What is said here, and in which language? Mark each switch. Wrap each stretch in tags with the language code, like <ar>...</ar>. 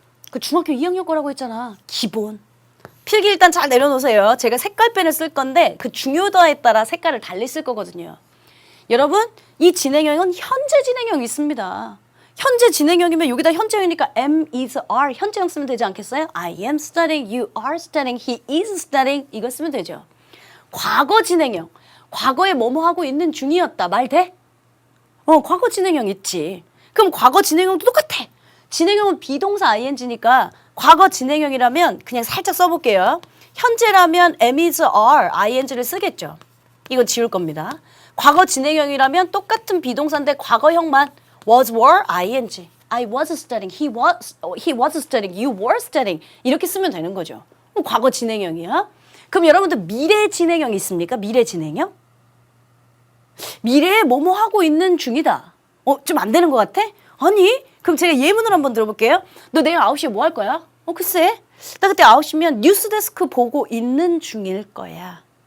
<ko>그 중학교 2학년 거라고 했잖아. 기본. 필기 일단 잘 내려놓으세요. 제가 색깔펜을 쓸 건데 그 중요도에 따라 색깔을 달리 쓸 거거든요. 여러분 이 진행형은 현재 진행형이 있습니다. 현재 진행형이면 여기다 현재형이니까 am, is, are 현재형 쓰면 되지 않겠어요?</ko> <en>I am studying, you are studying, he is studying</en> <ko>이거 쓰면 되죠. 과거 진행형. 과거에 뭐뭐 하고 있는 중이었다. 말 돼? 과거 진행형 있지. 그럼 과거 진행형도 똑같아. 진행형은 비동사 ing니까 과거 진행형이라면 그냥 살짝 써볼게요. 현재라면 am, is, are, ing를 쓰겠죠. 이거 지울 겁니다. 과거 진행형이라면 똑같은 비동사인데 과거형만 was, were, ing.</ko> <en>I was studying, he was studying, you were studying</en> <ko>이렇게 쓰면 되는 거죠. 과거 진행형이야. 그럼 여러분들 미래 진행형 있습니까? 미래 진행형? 미래에 뭐뭐 하고 있는 중이다. 좀 안 되는 것 같아? 아니, 그럼 제가 예문을 한번 들어볼게요. 너 내일 9시에 뭐 할 거야? 글쎄. 나 그때 9시면 뉴스데스크 보고 있는 중일 거야.</ko>